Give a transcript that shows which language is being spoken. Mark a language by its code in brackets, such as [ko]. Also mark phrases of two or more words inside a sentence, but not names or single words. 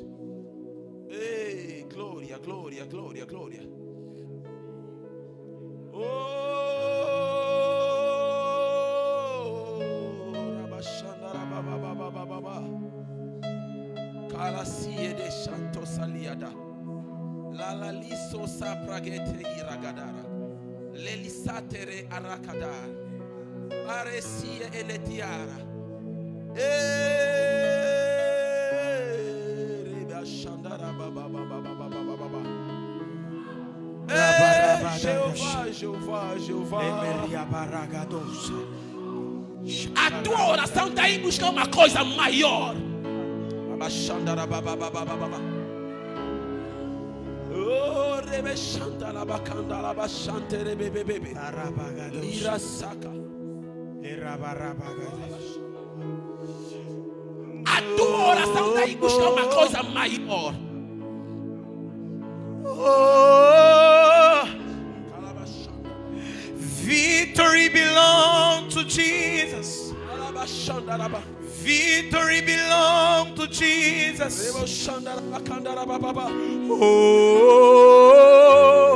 [pt] Ei, glória, glória, glória, glória. Oh, Calacie de Santo Saliada. La liso sapragete iragadara. Lelisatere arakadar. Parecia eletiara. Rebashandara baba baba baba baba. Jeová. A tua oração está aí buscar uma coisa maior. Abashandara baba baba baba. Oh, rebeshandara bakandara bashantere bebe bebe. Lira saka. A tua oração está aí buscar uma coisa maior. [en] Oh, victory belongs to Jesus. Victory belongs to Jesus. Oh,